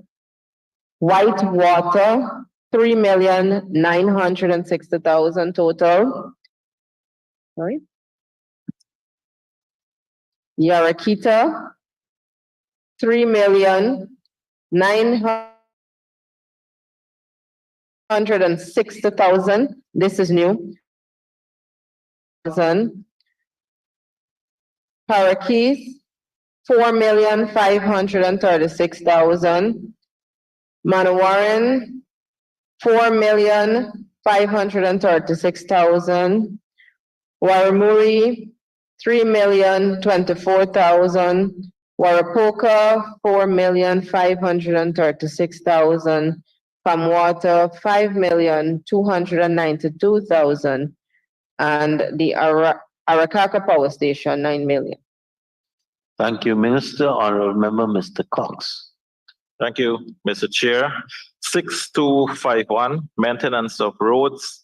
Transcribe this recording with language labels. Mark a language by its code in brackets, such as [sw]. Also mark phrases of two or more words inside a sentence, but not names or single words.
[en] Whitewater, 3,960,000 total. Sorry. Yarakita, 3,960,000. This is new. Parakeet, 4,536,000. Manawaran, 4,536,000. Waramuri, 3,024,000. Warapoka, 4,536,000. Kamwata, 5,292,000. And the Arakaka Power Station, 9 million. Thank you, Minister. Honorable Member, Mr. Cox. Thank you, Mr. Chair. 6251, maintenance of roads.